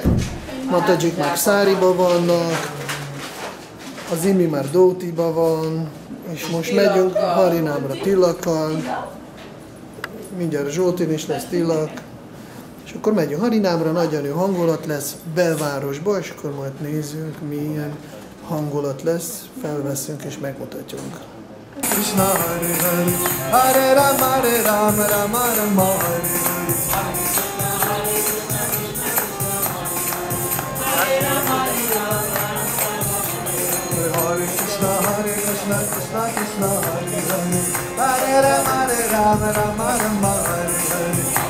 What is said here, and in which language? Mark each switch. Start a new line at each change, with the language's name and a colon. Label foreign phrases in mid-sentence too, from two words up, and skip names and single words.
Hungarian: Matajik már Száriba vannak, az Imi már Dótiba van, és most megyünk Harinámra Tilakkal. Mindjárt Zsoltin is lesz Tilak. És akkor megyünk Harinámra, nagyon jó hangulat lesz, belvárosba, és akkor majd nézzük, milyen hangulat lesz, felveszünk és megmutatjunk.
Sanskrit: Krishna Hare Hare, Hare Rama Hare Rama, Rama Rama Hare Hare. Hare Krishna, Krishna Krishna, Hare Hare, Hare Rama, Rama Rama, Hare Hare.